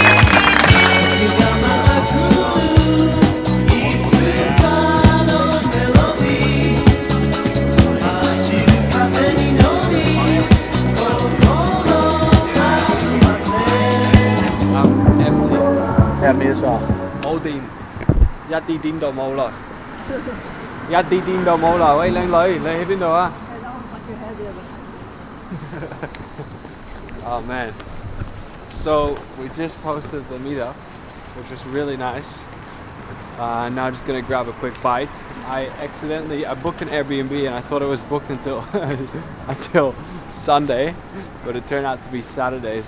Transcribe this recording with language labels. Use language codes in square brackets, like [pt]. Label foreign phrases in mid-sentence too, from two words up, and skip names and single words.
[en] I'm empty. Yeah, me as well. [yue] 冇電，一啲電都冇啦，一啲電都冇啦。喂，靚女，你喺邊度啊？ [en] Oh man. So we just hosted the meetup, which was really nice. Now I'm just gonna grab a quick bite. I booked an Airbnb and I thought it was booked until until Sunday, but it turned out to be Saturday.